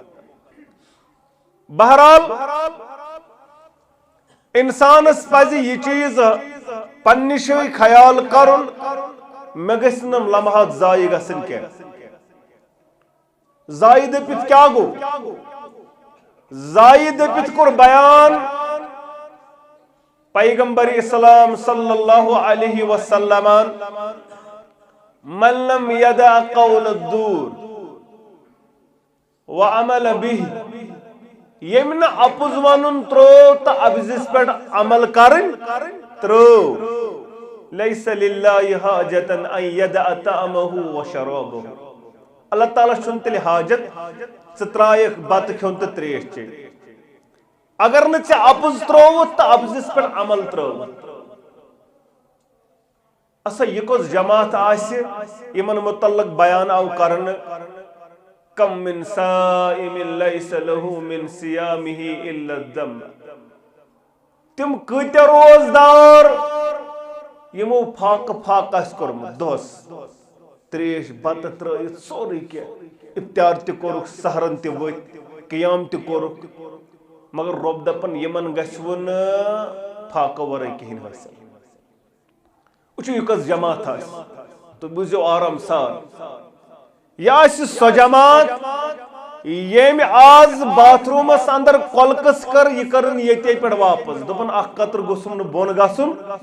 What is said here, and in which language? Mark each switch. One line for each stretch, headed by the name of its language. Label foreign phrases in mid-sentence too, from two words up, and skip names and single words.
Kashmiri: بہرحال انسانس پزِ یہ چیز پننہِ جایہِ خیال کرن مے گژھِ نہٕ لمحات ضایع گژھن کینٛہہ ضایع دپت کیا گو ضایع دپت کور بیان پیغمبر اسلام
Arabic: صلی اللہ علیہ وسلم من لم یدع قول الدور وعمل به
Kashmiri: یمن اپز ونن ترو تو ابزس پہ عمل کرن ترو
Arabic: لیس للہ حاجت ان یدع طعمه وشرابه
Kashmiri: اللہ تعالیٰ چھن تیل حاجت ژٕ ترایکھ بتہ کھیون تو تریش چے اگر نہ ژےٚ اپز ترووُتھ تو ابزس پہ عمل ترووُتھ اسا یہ کس جماعت آسہِ یمن متعلق بیان آو کرن
Arabic: کم من صائم لیس له من صیامه الا الدم
Kashmiri: تم کۭتیاہ روزدار یمو فاق آسہِ کوٚرمُت دۄہس تریش بتہ ترٲیتھ سورُے کینٛہہ افطار تہِ کوٚرُکھ سحرن تہِ ؤتھۍ قیام تہِ کوٚرُکھ مگر رۄب دپان یمن گژھوٕ نہٕ فاقہٕ ورٲے کہیٖنۍ حٲصِل وٕچھِو یہِ کۄس جماعت آسہِ تُہۍ بوٗزِو آرام سان یہ آسہِ سۄ جماعت ییٚمۍ آز باتھ روٗمس اندر کۄلکس کٔر یہِ کٔرٕن ییٚتے پٮ۪ٹھ واپس دوٚپُن اکھ قطرٕ گوٚژھُم نہٕ بۄن گژھُن